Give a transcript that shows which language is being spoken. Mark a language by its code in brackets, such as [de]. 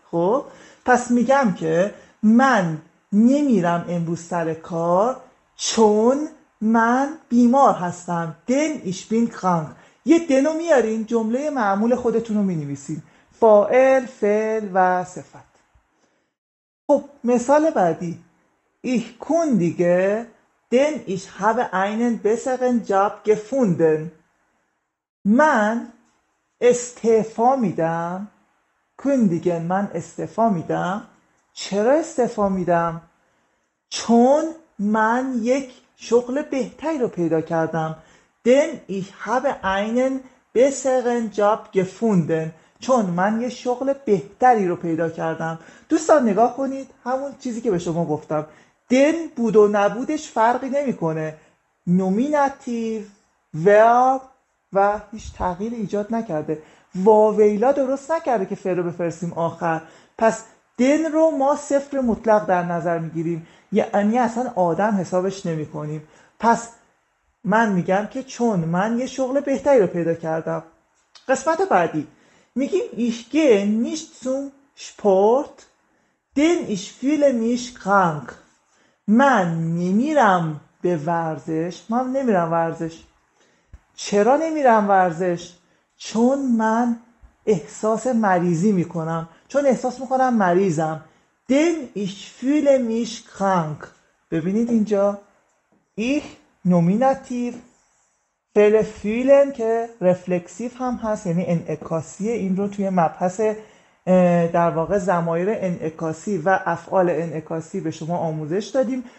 [fa] خب پس میگم که من نمیرم امروز سر کار چون من بیمار هستم. [de] denn ich bin krank. [fa] یه دنو میارین جمله معمول خودتون رو مینویسین، فاعل، فعل و صفت. خب مثال بعدی [de] Ich kündige denn ich habe einen besseren Job gefunden. [fa] من استعفا میدم، kündigen من استعفا میدم چرا استعفا میدم؟ چون من یک شغل بهتری رو پیدا کردم. [de] denn ich habe einen besseren Job gefunden. [fa] چون من یه شغل بهتری رو پیدا کردم. دوستان نگاه کنید، همون چیزی که به شما گفتم، denn بود و نبودش فرقی نمیکنه. نومیناتیو، verb و هیچ تغییر ایجاد نکرده. واویلا درست نکرده که فعل رو بفرستیم آخر. پس دن رو ما صفر مطلق در نظر میگیریم، یعنی اصلا آدم حسابش نمی کنیم. پس من میگم که چون من یه شغل بهتری رو پیدا کردم. قسمت بعدی میگیم [de] ich gehe nicht zum Sport denn ich fühle mich krank. [fa] من نمیرم به ورزش. من نمیرم ورزش. چرا نمیرم ورزش؟ چون من احساس مریضی میکنم. چون احساس میکنم مریضم. [de] denn ich fühle mich krank. [fa] ببینید اینجا ich نومیناتیو، فعل fühlen که رفلکسیو هم هست، یعنی انعکاسیه. این رو توی مبحث در واقع ضمایر انعکاسی و افعال انعکاسی به شما آموزش دادیم.